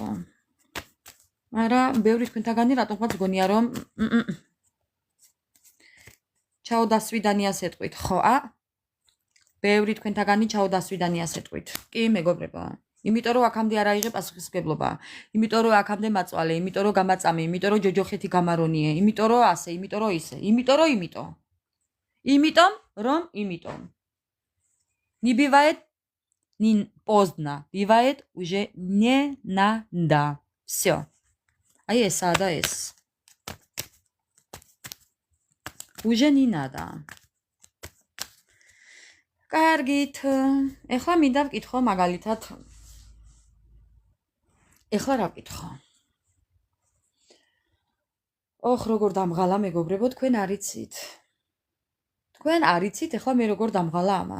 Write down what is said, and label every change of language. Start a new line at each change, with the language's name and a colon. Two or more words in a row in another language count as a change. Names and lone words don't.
Georgian: მაგრამ ბევრი თქვენთაგანი რატომღაც გონია რომ ჩაო დასვიდანიას ეტყვით, ხო, ბევრი თქვენთაგანი ჩაო დასვიდანიას ეტყვით. კი, მეგობრებო. იმიტომ რომ აქამდე არ აიღე პასუხისმგებლობა. იმიტომ რომ აქამდე მაწვალე, იმიტომ რომ გამაწამე, იმიტომ რომ ჯოჯოხეთი გამარონიე, იმიტომ რომ ასე, იმიტომ რომ ისე, იმიტომ. Იმიტომ.
Russian: Не бывает поздно. Бывает уже не надо. Всё.
Georgian: Აი ესაა და ეს.
Russian: Уже не надо.
Georgian: კარგით. ეხლა მინდა ვკითხო მაგალითად. ეხლა რა ვკითხო? როგორ დამღალა მეგობრებო, თქვენ არიცით. თქვენ არიცით, ეხლა მე როგორ დამღალა ამან.